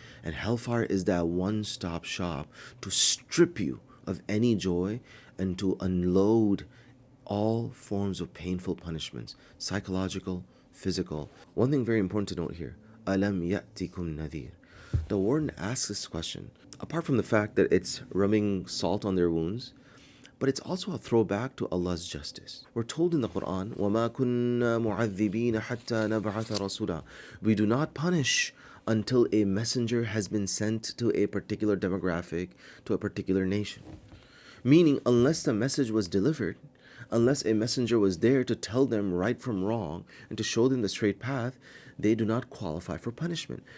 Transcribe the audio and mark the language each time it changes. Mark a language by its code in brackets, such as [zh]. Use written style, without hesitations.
[en] And hellfire is that one-stop shop to strip you of any joy and to unload all forms of painful punishments, psychological, physical. One thing very important to note here, [ar] Alam ya'tikum nadhir. [en] The warden asks this question, apart from the fact that it's rubbing salt on their wounds, but it's also a throwback to Allah's justice. We're told in the Quran, [ar] وَمَا كُنَّا مُعَذِّبِينَ حَتَّى نَبْعَثَ رَسُولًا. [en] We do not punish until a messenger has been sent to a particular demographic, to a particular nation. Meaning, unless the message was delivered, unless a messenger was there to tell them right from wrong and to show them the straight path, they do not qualify for punishment.